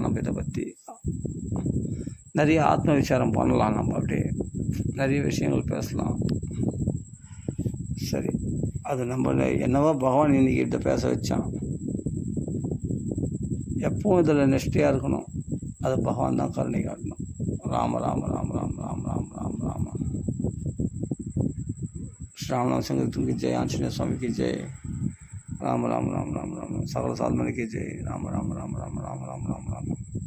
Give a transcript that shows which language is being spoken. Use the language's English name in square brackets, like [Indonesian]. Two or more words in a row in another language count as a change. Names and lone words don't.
[Tamil] நம்ம இதை பற்றி நிறைய ஆத்ம விசாரம் பண்ணலாம். நம்ம அப்படியே நிறைய விஷயங்கள் பேசலாம். சரி, அது நம்ம என்னவோ பகவான் இன்றைக்கி கிட்ட பேச வச்சான். எப்பவும் இதில் நிஷ்டையாக இருக்கணும். அது பகவான் தான் கருணை காட்டணும். ராம ராம ராம ராம ராம ராம ராம ராம. [Hindi] श्रीराम संगीत की जय, आंजनेय स्वामी की जय, राम राम राम राम राम, सकल साधमणि की जय, राम राम राम राम राम राम राम राम राम।